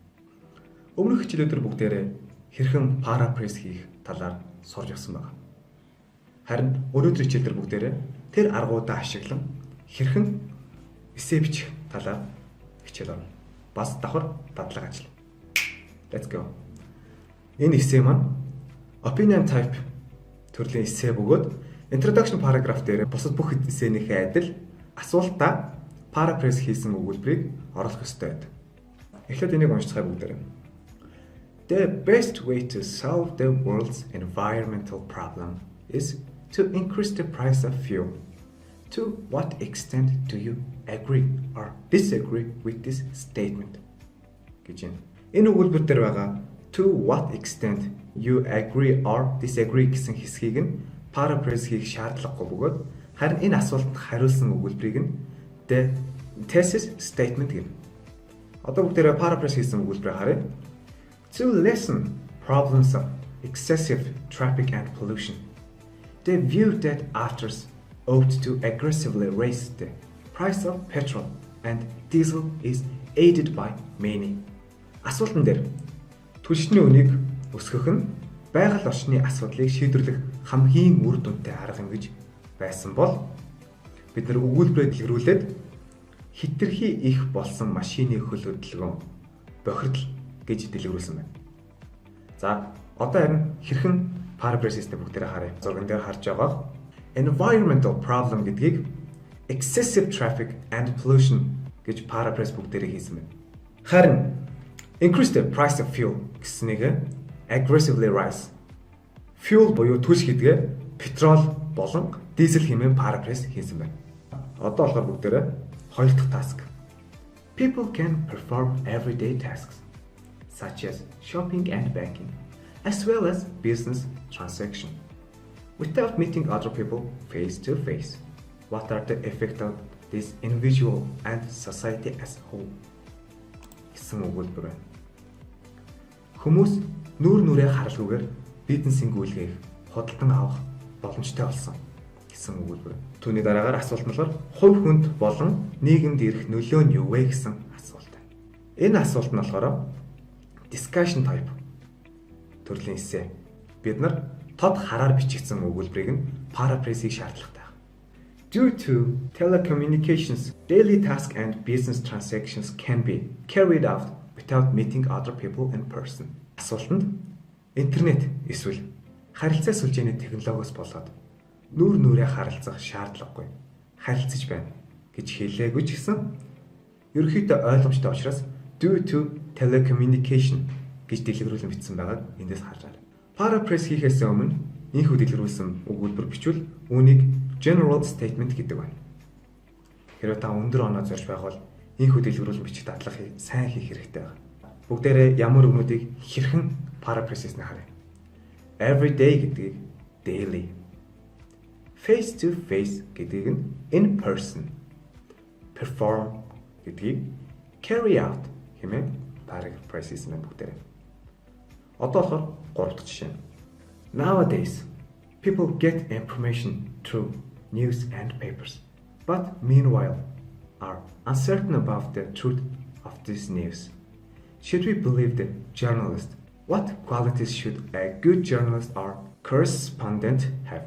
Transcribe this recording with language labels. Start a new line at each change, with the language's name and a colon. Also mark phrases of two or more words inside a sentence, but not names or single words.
Mongolian: Өмнөх хичээлүүдээр бүгдээрээ хэрхэн paraphrase хийх талаар сурч явсан байна. Харин өнөөдрийн хичээлдэр бүгдээрээ тэр аргуудаа ашиглан хэрхэн эссе бичих талаар хичээл авна. Бас давхар дадлага ажил.
English: Let's go.
Mongolian: Энэ эссе маань
English: opinion type
Mongolian: төрлийн эссе бөгөөд
English: introduction paragraph
Mongolian: дээр бусад бүх эссенийхээ адил асуултаа paraphrase хийсэн өгүүлбэрийг оруулах ёстой байдаг. Эхлээд энийг уншицгаая бүгдээрээ.
English: The best way to solve the world's environmental problem is to increase the price of fuel. To what extent do you agree or disagree with this statement?
Mongolian: гэж байна. Энэ өгүүлбэр дээр байгаа
English: to what extent you agree or disagree
Mongolian: гэсэн хэсгийг нь paraphrase хийх шаардлагагүй бөгөөд харин энэ асуултанд хариулсан өгүүлбэрийг нь
English: the thesis statement
Mongolian: гэнэ. Одоо бүгдээрээ paraphrase хийсэн өгүүлбэрийг харъя.
English: To lessen problems of excessive traffic and pollution, the view that authors ought to aggressively raise the price of petrol and diesel is aided by many.
Mongolian: Асуултан дээр түлшний үнийг өсгөх нь байгаль орчны асуудлыг шийдвэрлэх хамгийн үр дүнтэй арга юм гэж байсан бол бид нар өгүүлбэрээр дэлгэрүүлээд хэтэрхий их болсон машины хөл хөдөлгөөн бохирдол гэж дэлгэрүүлсэн байна. За одоо харин хэрхэн paraphrase систем бүгдээрээ харъя. Зурган дээр харж байгаа
English: environmental problem
Mongolian: гэдгийг
English: excessive traffic and pollution
Mongolian: гэж paraphrase бүгдээрээ хийсэн байна. Харин
English: increase the price of fuel
Mongolian: гэснийг
English: aggressively rise.
Mongolian: Fuel буюу түлш гэдгээ петрол болон дизель хэмээн paraphrase хийсэн байна. Одоо болохоор бүгдээрээ хоёр дахь task.
English: People can perform everyday tasks such as shopping and banking, as well as business transaction, without meeting other people face to face. What are the effects of this individual and society as a whole?
Mongolian: Гэсэн өгүүлбэр байна. Хүмүүс нүүр нүрээ харалгүйгээр бизнесийн гүйлгээг худалдан авах боломжтой болсон гэсэн өгүүлбэр. Түүний дараагаар асуулт нь болохоор хувь хүнд болон нийгэмд ирэх нөлөө нь юу вэ гэсэн асуулт. Энэ асуулт нь болохоор
English: discussion type
Mongolian: төрлийн эссе. Бид нар тод хараар бичигдсэн өгүүлбэрийг нь paraphrase-ийг шаардлагатай.
English: Due to telecommunications, daily tasks and business transactions can be carried out without meeting other people in person.
Mongolian: Асуултанд интернет эсвэл харилцаа сүлжээний технологиос болоод нүүр нүрээ харилцах шаардлагагүй харилцаж байна гэж хэлээгүй ч гэсэн ерөнхийдөө ойлгомжтой учраас
English: due to telecommunication
Mongolian: гэж дэлгэрүүлэн бичсэн байгааг эндээс харж байна. Paraphrase хийхээс өмнө энэхүү дэлгэрүүлсэн өгүүлбэр бичвэл үүнийг
English: general statement
Mongolian: гэдэг байна. Хэрвээ та өндөр оноо зорж байх бол энэхүү дэлгэрүүлэн бичих дадлагыг сайн хийх хэрэгтэй байна. Бүгдээрээ ямар өгнүүдийг хэрхэн paraphrase хийснэ харъя.
English: Everyday
Mongolian: гэдгийг
English: daily. Face to face
Mongolian: гэдгийг нь
English: in person.
Mongolian: Perform гэдгийг
English: carry out
Mongolian: хэмээн paraphrase хийсэн байна бүгдээрээ. Одоо болохоор гурав дахь жишээ.
English: Nowadays, people get information through news and papers, but meanwhile are uncertain about the truth of this news. Should we believe the journalist? What qualities should a good journalist or correspondent have?